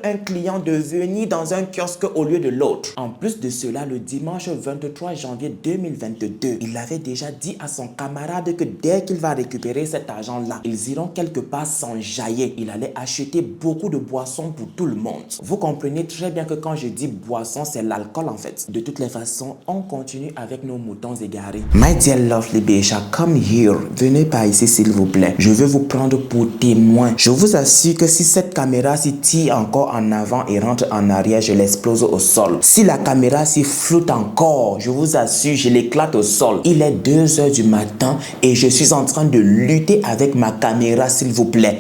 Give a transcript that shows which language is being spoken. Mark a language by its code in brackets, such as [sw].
[fr] un client de venir dans un kiosque au lieu de l'autre. En plus de cela, le dimanche 23 janvier 2022, il avait déjà dit à son camarade que dès qu'il va récupérer cet argent-là, ils iront quelque part s'enjailler. Il allait acheter beaucoup de boissons pour tout le monde. Vous comprenez très bien que quand je dis boisson, c'est l'alcool en fait. De toutes les façons, on continue avec nos moutons égarés. [en] My dear lovely Becha, come here. [fr] Venez par ici s'il vous plaît. Je veux vous prendre pour témoin. Je vous assure que si cette caméra s'y tire encore en avant et rentre en arrière, je l'explose au sol. Si la caméra s'y floute encore, je vous assure, je l'éclate au sol. Il est 2 h du matin et je suis en train de lutter avec ma caméra s'il vous plaît.